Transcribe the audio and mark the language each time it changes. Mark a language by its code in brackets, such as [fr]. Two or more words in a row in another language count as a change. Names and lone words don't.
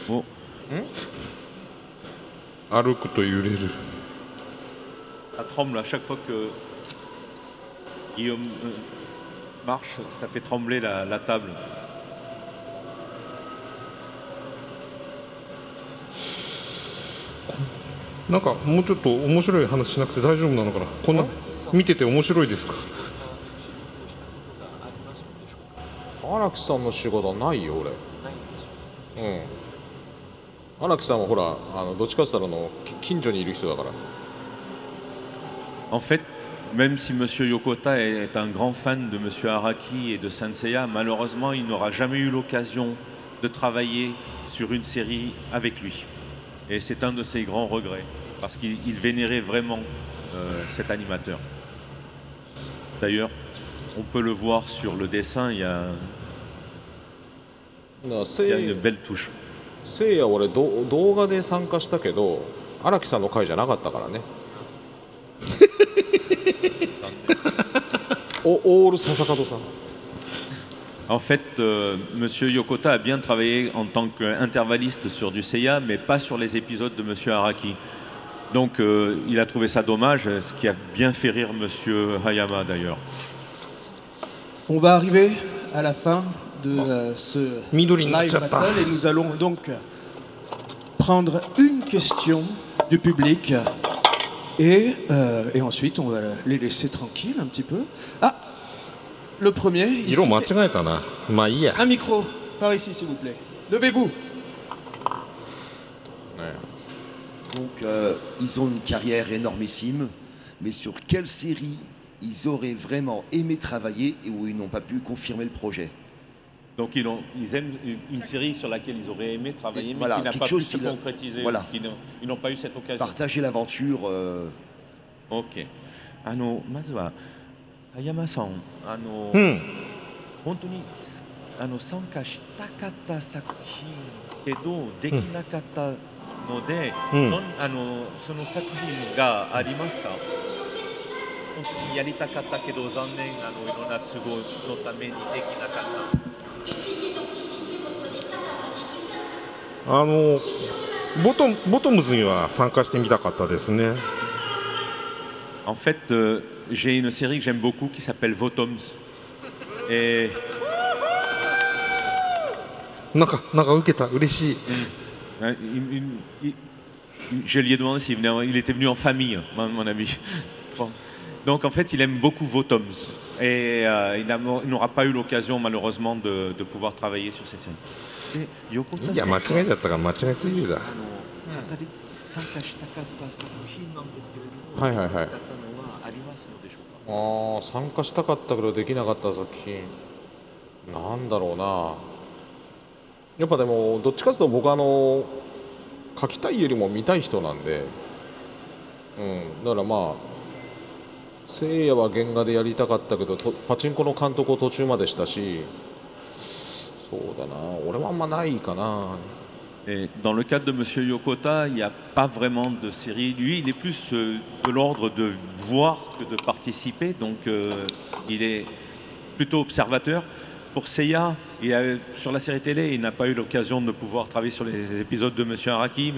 [ja] 歩くと揺れる。 [fr] Ça tremble à chaque fois que Guillaume marche, ça fait trembler la table. [ja] なんかもうちょっと面白い話しなくて大丈夫なのかな。こんな見てて面白いですか。荒木さんの仕事はないよ俺。荒木さんはほらどっちかって言ったら近所にいる人だから。 [fr] En fait, même si Monsieur Yokota est un grand fan de Monsieur Araki et de Saint Seiya, malheureusement, il n'aura jamais eu l'occasion de travailler sur une série avec lui. Et c'est un de ses grands regrets, parce qu'il vénérait vraiment cet animateur. D'ailleurs, on peut le voir sur le dessin, il y a une belle touche. [ja] せいや俺動画で参加したけど荒木さんの回じゃなかったからね。オール笹門さん。 [fr] En fait, Monsieur Yokota a bien travaillé en tant qu'intervalliste sur du Seiya, mais pas sur les épisodes de Monsieur Araki. Donc il a trouvé ça dommage, ce qui a bien fait rire Monsieur Hayama d'ailleurs. On va arriver à la fin de ce Midori live Nachata. battle et nous allons donc prendre une question du public et ensuite on va les laisser tranquilles un petit peu. Ah, le premier, ici, [ja] 色間違えたな。まあいいや。 [fr] un micro, par ici s'il vous plaît. Levez-vous. Donc, ils ont une carrière énormissime, mais sur quelle série ils auraient vraiment aimé travailler et où ils n'ont pas pu confirmer le projet? Donc ils aiment une série sur laquelle ils auraient aimé travailler, mais Voilà, qui n'a quelque pas pu chose se qui n'a- concrétiser, voilà. ils n'ont pas eu cette occasion. Partager l'aventure. [ja] OK. まずは葉山さん、うん。本当に参加したかった作品けどできなかったので、その作品がありますか？本当にやりたかったけど残念いろんな都合のためにできなかった。ボトムズには参加してみたかったですね。 [fr] En fait, j'ai une série que j'aime beaucoup qui s'appelle Votoms. Et [ja] なんか受けた、嬉しい。 [fr] je lui ai demandé s'il venait, il était venu en famille, à mon avis. Bon. Donc en fait, il aime beaucoup Votoms. Et il n'aura pas eu l'occasion, malheureusement, de pouvoir travailler sur cette série. Et Yokota [ja] いや間違えちゃったから間違いついてた。参加したかった作品なんですけれども、はいはいはい。できなかったのはありますのでしょうか。参加したかったけどできなかった作品なんだろうな。やっぱでもどっちかというと僕書きたいよりも見たい人なんで、だからまあせいやは原画でやりたかったけどパチンコの監督を途中までしたし、そうだな、俺はあんまないかな。 [fr] Et dans le cadre de Monsieur Yokota, il n'y a pas vraiment de série. Lui, il est plus de l'ordre de voir que de participer. Donc, il est plutôt observateur. Pour Seiya, sur la série télé, il n'a pas eu l'occasion de pouvoir travailler sur les épisodes de Monsieur Araki.